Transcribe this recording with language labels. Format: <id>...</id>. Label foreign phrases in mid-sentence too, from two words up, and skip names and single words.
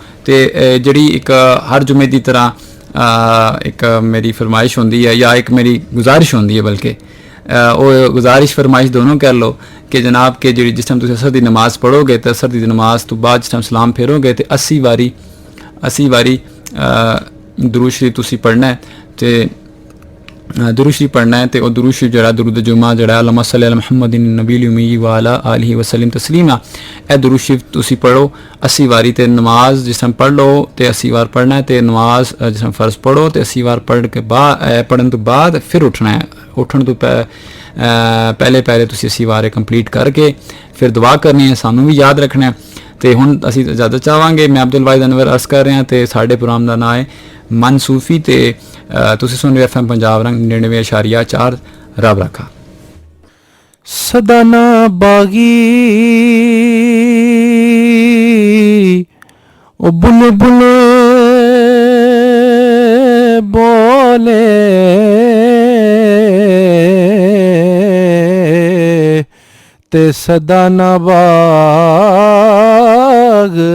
<pa>ਤੇ ਜਿਹੜੀ ਇੱਕ ਹਰ ਜੁਮੇ ਦੀ ਤਰ੍ਹਾਂ ਇੱਕ ਮੇਰੀ ਫਰਮਾਇਸ਼ ਹੁੰਦੀ ਹੈ ਜਾਂ ਇੱਕ ਮੇਰੀ ਗੁਜ਼ਾਰਿਸ਼ ਹੁੰਦੀ ਹੈ, ਬਲਕਿ ਉਹ ਗੁਜ਼ਾਰਿਸ਼ ਫਰਮਾਇਸ਼ ਦੋਨੋਂ ਕਰ ਲਓ ਕਿ ਜਨਾਬ ਕਿ ਜਿਹੜੀ ਜਿਸ ਟਾਈਮ ਤੁਸੀਂ ਅਸਰ ਦੀ ਨਮਾਜ਼ ਪੜ੍ਹੋਗੇ ਤੇ ਅਸਰ ਦੀ ਨਮਾਜ਼ ਤੋਂ ਬਾਅਦ ਜਿਸ ਟਾਈਮ ਸਲਾਮ ਫੇਰੋਗੇ ਤੇ 80 ਵਾਰੀ ਦਰੂਦ ਸ਼ਰੀਫ ਤੁਸੀਂ ਪੜ੍ਹਨਾ ਹੈ। ਤੇ ਦਰੂਦ ਸ਼ਰੀਫ ਪੜ੍ਹਨਾ ਹੈ ਤੇ ਉਹ ਦਰੂਦ ਸ਼ਰੀਫ ਜਿਹੜਾ ਦਰੂਦ ਜੁਮਾ ਜਿਹੜਾ</pa> <ar>اللهم صل على محمد النبي الأمي وعلى آله وسلم تسليما,</ar> <pa>ਇਹ ਦਰੂਦ ਸ਼ਰੀਫ ਤੁਸੀਂ ਪੜ੍ਹੋ 80 ਵਾਰੀ। ਤੇ ਨਮਾਜ਼ ਜਿਸ ਟਾਈਮ ਪੜ੍ਹ ਲਓ ਤੇ 80 ਵਾਰ ਪੜ੍ਹਨਾ ਹੈ। ਤੇ ਨਮਾਜ਼ ਜਿਸ ਟਾਈਮ ਫਰਜ਼ ਪੜ੍ਹੋ ਤੇ 80 ਵਾਰ ਪੜ੍ਹਨ ਤੋਂ ਬਾਅਦ ਫਿਰ ਉੱਠਣਾ ਹੈ। ਉੱਠਣ ਤੋਂ ਪਹਿਲੇ ਪਹਿਲੇ ਤੁਸੀਂ 80 ਵਾਰੇ ਕੰਪਲੀਟ ਕਰਕੇ ਫਿਰ ਦੁਆ ਕਰਨੀ ਹੈ, ਸਾਨੂੰ ਵੀ ਯਾਦ ਰੱਖਣਾ ਹੈ। ਤੇ ਹੁਣ ਅਸੀਂ ਇਜਾਜ਼ਤ ਚਾਹਾਂਗੇ। ਮੈਂ ਅਬਦੁਲ ਵਾਹਿਦ ਅਨਵਰ ਅਰਜ਼ ਕਰ ਰਿਹਾ ਤੇ ਸਾਡੇ ਪ੍ਰੋਗਰਾਮ ਦਾ ਨਾਂ ਹੈ ਮਨ ਸੂਫੀ ਤੇ ਤੁਸੀਂ ਸੁਣ ਰਹੇ FM ਪੰਜਾਬ ਰੰਗ 99.4 ਰੱਬ ਰੱਖਾ। ਸਦਾ ਨਾ ਬਾਗੀ ਓ ਬੁਲਬੁਲ ਬੋਲੇ ਤੇ ਸਦਾ ਨਾ ਬਾਗ</pa>